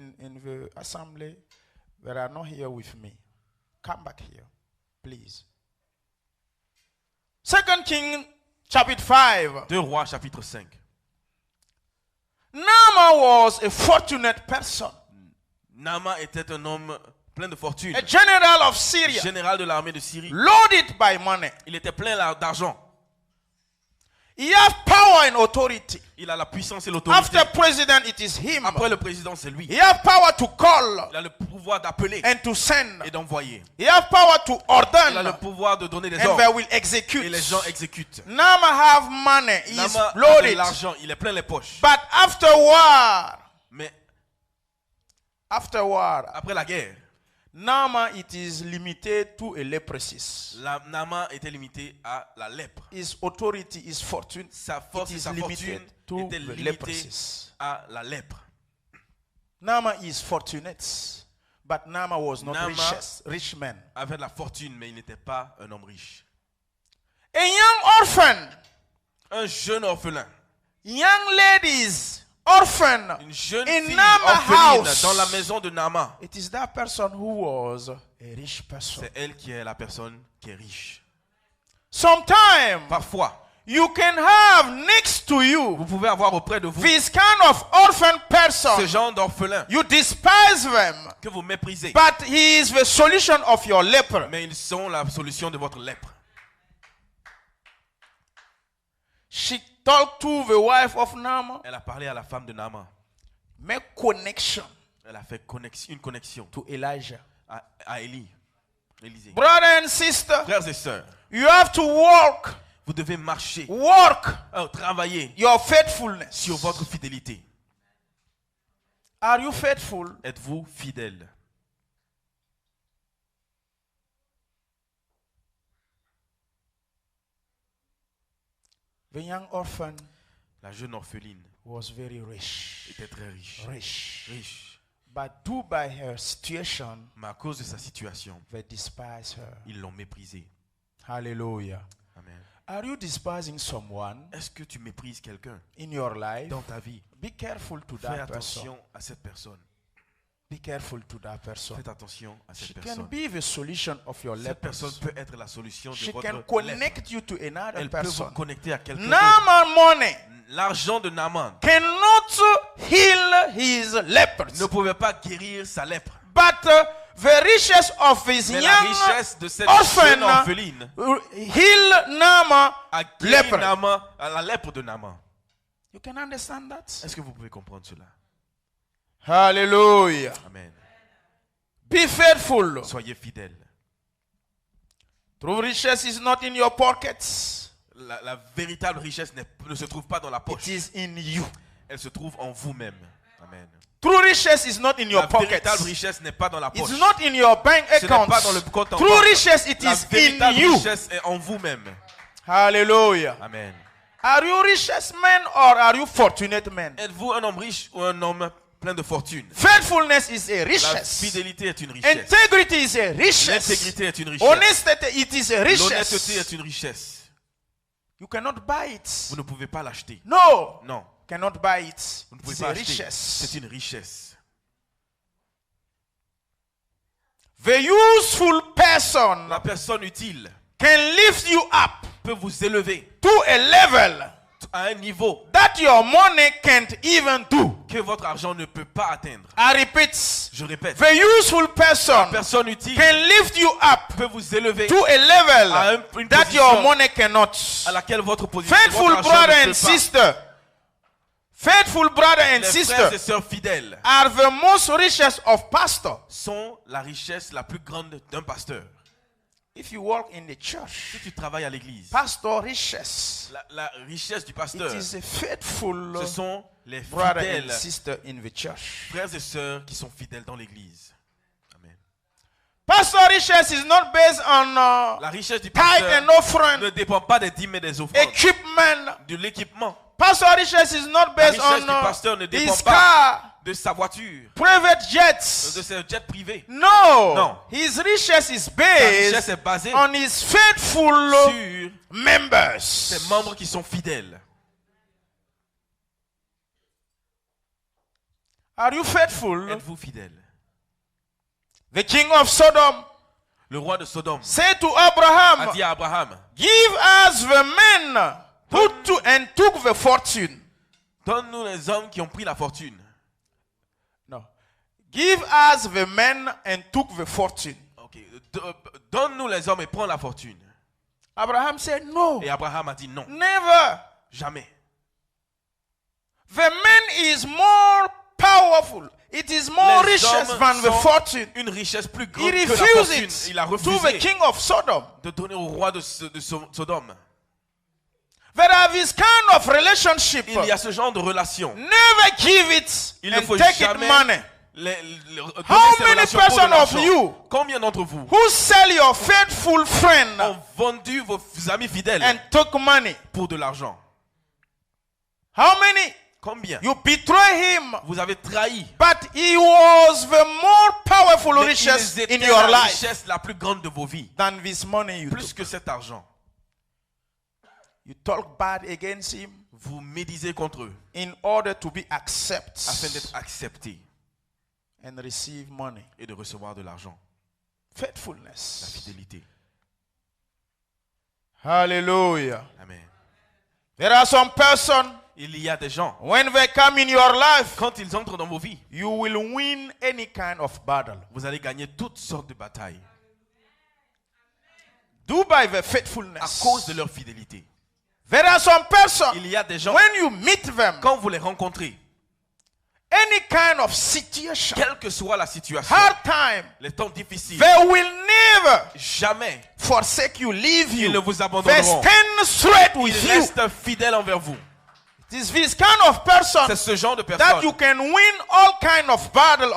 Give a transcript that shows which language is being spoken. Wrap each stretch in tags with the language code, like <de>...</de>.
<en>in the assembly that are not here with me. Come back here, please. 2 Kings chapter 5.</en> <fr>2 Rois, chapitre 5.</fr> <en>Naaman was a fortunate person,</en> <fr>Naaman était un homme plein de fortune.</fr> <en>a general of Syria,</en> <fr>Général de l'armée de Syrie.</fr> <en>loaded by money.</en> <fr>Il était plein d'argent.</fr> <en>He has power and authority.</en> <fr>Il a la puissance et l'autorité.</fr> <en>After president, it is him.</en> <fr>Après le président, c'est lui.</fr> <en>He has power to call</en> <fr>Il a le pouvoir d'appeler</fr> <en>and to send.</en> <fr>et d'envoyer.</fr> <en>He has power to</en> <fr>Il a le</fr> <en>ordain,</en> <fr>pouvoir de donner des</fr> <en>and they</en> <fr>ordres.</fr> <en>will execute.</en> <fr>Et les gens exécutent.</fr> <en>Naaman have money. He is</en> <fr>Naaman a de</fr> <en>loaded.</en> <fr>l'argent, il est plein les poches.</fr> <en>But afterward,</en> <fr>Mais</fr> <en>afterward,</en> <fr>après la guerre,</fr> <en>Naaman it is limited to a leprosy.</en> <fr>Naaman était limité à la lèpre.</fr> <en>His authority, his fortune,</en> <fr>Sa force</fr> <en>it</en> <fr>et</fr> <en>is</en> <fr>sa fortune</fr> <en>limited to</en> <fr>étaient</fr> <en>the</en> <fr>limitées</fr> <en>leprosy.</en> <fr>à la lèpre.</fr> <en>Naaman is fortunate, but Naaman was not</en> <fr>Naaman</fr> <en>rich man.</en> <fr>Avait de la fortune, mais il n'était pas un homme riche.</fr> <en>A young orphan,</en> <fr>Un jeune orphelin,</fr> <en>young ladies, orphan</en> <fr>une jeune</fr> <en>in</en> <fr>fille</fr> <en>Naaman</en> <fr>orpheline</fr> <en>house.</en> <fr>dans la maison de Naaman.</fr> <en>It is that person who was a rich person.</en> <fr>C'est elle qui est la personne qui est riche.</fr> <en>Sometimes</en> <fr>Parfois,</fr> <en>you can have next to you</en> <fr>vous pouvez avoir auprès de vous</fr> <en>this kind of orphan</en> <fr>ce</fr> <en>person.</en> <fr>genre d'orphelin</fr> <en>You despise them,</en> <fr>que vous méprisez.</fr> <en>but he is the solution of your leper.</en> <fr>Mais ils sont la solution de votre lèpre.</fr> <en>She talked to the wife of Naaman.</en> <fr>Elle a parlé à la femme de Naaman.</fr> <en>Make connection</en> <fr>Elle a fait une connexion</fr> <en>to Elijah.</en> <fr>à Élisée.</fr> <en>Brother and sister,</en> <fr>Frères et sœurs,</fr> <en>you have to work</en> <fr>vous devez marcher, travailler</fr> <en>your faithfulness.</en> <fr>sur votre fidélité.</fr> <en>Are you faithful?</en> <fr>Êtes-vous fidèle?</fr> <en>The young orphan</en> <fr>La jeune orpheline</fr> <en>was very rich.</en> <fr>était très riche. Riche.</fr> <en>But due by her situation,</en> <fr>Mais à cause de sa situation,</fr> <en>they despise her.</en> <fr>ils l'ont méprisée.</fr> <en>Hallelujah. Amen. Are you despising someone</en> <fr>Est-ce que tu méprises quelqu'un</fr> <en>in your life?</en> <fr>dans ta vie?</fr> <en>Be careful to</en> <fr>Fais</fr> <en>that person.</en> <fr>attention à cette personne.</fr> <en>Be careful to that person.</en> <fr>Faites attention à</fr> <en>She</en> <fr>cette</fr> <en>can</en> <fr>personne.</fr> <en>be the solution of your</en> <fr>Cette</fr> <en>leper.</en> <fr>personne peut être la solution de</fr> <en>She</en> <fr>votre</fr> <en>can</en> <fr>lèpre.</fr> <en>connect you to another</en> <fr>Elle peut vous</fr> <en>person.</en> <fr>connecter à quelqu'un d'autre.</fr> <en>Naaman money</en> <fr>L'argent de Naaman</fr> <en>cannot heal his lepers.</en> <fr>ne pouvait pas guérir sa lèpre.</fr> <en>But the riches of his</en> <fr>Mais la</fr> <en>young</en> <fr>richesse de cette jeune</fr> <en>orphan</en> <fr>orpheline</fr> <en>healed Naaman</en> <fr>a guéri</fr> <en>leper.</en> <fr>Naaman, la lèpre de Naaman.</fr> <en>You can understand that?</en> <fr>Est-ce que vous pouvez comprendre cela?</fr> <en>Hallelujah. Amen. Be faithful.</en> <fr>Soyez fidèles.</fr> <en>True riches is not in your pockets.</en> <fr>La véritable richesse ne se trouve pas dans la</fr> <en>It</en> <fr>poche.</fr> <en>is in you.</en> <fr>Elle se trouve en vous-même.</fr> <en>Amen. True riches is not in your</en> <fr>La</fr> <en>pockets.</en> <fr>véritable richesse n'est pas dans la poche.</fr> <en>It's not in your bank</en> <fr>Ce n'est pas</fr> <en>account.</en> <fr>dans le compte en</fr> <en>True</en> <fr>banque.</fr> <en>riches, it</en> <fr>La</fr> <en>is in</en> <fr>véritable</fr> <en>you.</en> <fr>richesse est en vous-même.</fr> <en>Hallelujah. Amen. Are you richest man or are you fortunate man?</en> <fr>Êtes-vous un homme riche ou un homme plein de fortune?</fr> <en>Faithfulness is a</en> <fr>La</fr> <en>richess.</en> <fr>fidélité est une richesse.</fr> <en>Integrity is a richess.</en> <fr>L'intégrité est une richesse.</fr> <en>Honesty, it is a</en> <fr>L'honnêteté</fr> <en>richess.</en> <fr>est une richesse.</fr> <en>You cannot buy it.</en> <fr>Vous ne pouvez pas l'acheter.</fr> <en>No,</en> <fr>Non,</fr> <en>cannot buy it.</en> <fr>vous ne pouvez</fr> <en>It's</en> <fr>pas</fr> <en>a</en> <fr>l'acheter.</fr> <en>richess.</en> <fr>C'est une richesse.</fr> <en>The useful person</en> <fr>La personne utile</fr> <en>can lift you up</en> <fr>peut vous élever</fr> <en>to a level</en> <fr>à un niveau</fr> <en>that your money can't even do.</en> <fr>que votre argent ne peut pas atteindre.</fr> <en>I repeat,</en> <fr>Je répète,</fr> <en>the useful person</en> <fr>personne utile</fr> <en>can lift you up</en> <fr>peut vous élever</fr> <en>to a</en> <fr>à</fr> <en>level</en> <fr>une</fr> <en>that your</en> <fr>position</fr> <en>money cannot.</en> <fr>à laquelle votre position</fr> <en>Faithful</en> <fr>votre argent</fr> <en>brother</en> <fr>ne</fr> <en>and</en> <fr>peut</fr> <en>sister, faithful brother and</en> <fr>pas. Les</fr> <en>sister</en> <fr>frères et sœurs fidèles</fr> <en>are the most richest of pastors.</en> <fr>sont la richesse la plus grande d'un pasteur.</fr> <en>If you work in the church,</en> <fr>Si tu travailles à l'église,</fr> <en>pastor riches,</en> <fr>la richesse du</fr> <en>it</en> <fr>pasteur,</fr> <en>is a faithful</en> <fr>ce sont les</fr> <en>brother and</en> <fr>fidèles</fr> <en>sister in the church.</en> <fr>frères et sœurs qui sont fidèles dans l'église.</fr> <en>Amen. Pastor riches is not based on</en> <fr>La richesse du</fr> <en>tithe</en> <fr>pasteur</fr> <en>and offering,</en> <fr>ne dépend pas des dîmes et des offrandes,</fr> <en>equipment.</en> <fr>de l'équipement,</fr> <en>Pastor riches is not based</en> <fr>richesse</fr> <en>on</en> <fr>du pasteur ne dépend</fr> <en>his</en> <fr>pas.</fr> <en>car,</en> <fr>de sa voiture,</fr> <en>private</en> <fr>de</fr> <en>jets.</en> <fr>ses jets privés.</fr> <en>No.</en> <fr>Non.</fr> <en>His riches is</en> <fr>Sa</fr> <en>based</en> <fr>richesse est basée</fr> <en>on his faithful</en> <fr>sur</fr> <en>members.</en> <fr>ses membres qui sont fidèles.</fr> <en>Are you faithful?</en> <fr>Êtes-vous fidèles?</fr> <en>The king of Sodom</en> <fr>Le roi de Sodome</fr> <en>said to</en> <fr>a</fr> <en>Abraham,</en> <fr>dit à Abraham,</fr> <en>give us the men who took the fortune.</en> <fr>donne-nous les hommes qui ont pris la fortune.</fr> <en>No. Give us the men and took the fortune. Ok.</en> <fr>Donne-nous les hommes et prends la fortune.</fr> <en>Abraham said, no,</en> <fr>Et Abraham a dit non,</fr> <en>never.</en> <fr>jamais.</fr> <en>The man is more powerful. It is more</en> <fr>Les</fr> <en>riches</en> <fr>hommes</fr> <en>than the</en> <fr>sont</fr> <en>fortune.</en> <fr>une richesse plus</fr> <en>He</en> <fr>grande que la fortune.</fr> <en>refused</en> <fr>Il a</fr> <en>it to the</en> <fr>refusé</fr> <en>king of Sodom.</en> <fr>de donner au roi de Sodome.</fr> <en>There are this kind of relationship.</en> <fr>Il y a ce genre de relation.</fr> <en>Never give it</en> <fr>Il ne</fr> <en>and</en> <fr>faut</fr> <en>take it</en> <fr>jamais</fr> <en>money.</en> <fr>donner</fr> <en>How</en> <fr>ces</fr> <en>many</en> <fr>relations pour de</fr> <en>person of</en> <fr>l'argent.</fr> <en>you</en> <fr>Combien d'entre vous</fr> <en>who sell your faithful friend</en> <fr>ont vendu vos amis fidèles</fr> <en>and took money?</en> <fr>pour de l'argent?</fr> <en>How many?</en> <fr>Combien?</fr> <en>You betray him,</en> <fr>Vous avez trahi.</fr> <en>but he was the more powerful</en> <fr>Mais</fr> <en>riches</en> <fr>ils étaient</fr> <en>in your</en> <fr>la</fr> <en>life</en> <fr>richesse la plus grande de vos vies.</fr> <en>than this money you</en> <fr>Plus</fr> <en>took.</en> <fr>que cet argent.</fr> <en>You talk bad against him</en> <fr>Vous médisez contre eux</fr> <en>in order to be accepted</en> <fr>afin d'être acceptés</fr> <en>and receive money.</en> <fr>et de recevoir de l'argent. La</fr> <en>Faithfulness.</en> <fr>fidélité.</fr> <en>Hallelujah. Amen. There are some person</en> <fr>Il y a des gens,</fr> <en>when they come in your life,</en> <fr>quand ils entrent dans vos vies,</fr> <en>you will win any kind of battle.</en> <fr>vous allez gagner toutes sortes de batailles</fr> <en>Do by the</en> <fr>à</fr> <en>faithfulness.</en> <fr>cause de leur fidélité.</fr> <en>There are some person</en> <fr>Il y a des gens,</fr> <en>when you meet them,</en> <fr>quand vous les rencontrez,</fr> <en>any kind of situation,</en> <fr>quelle que soit la situation,</fr> <en>hard time,</en> <fr>les temps difficiles,</fr> <en>they will never</en> <fr>jamais</fr> <en>forsake you, leave</en> <fr>ils ne</fr> <en>you.</en> <fr>vous</fr> <en>They</en> <fr>abandonneront.</fr> <en>stand straight</en> <fr>Ils</fr> <en>with you.</en> <fr>restent fidèles envers vous.</fr> <en>It is this kind of person</en> <fr>C'est ce genre de</fr> <en>that</en> <fr>personnes</fr> <en>you can win all kind of battle of</en>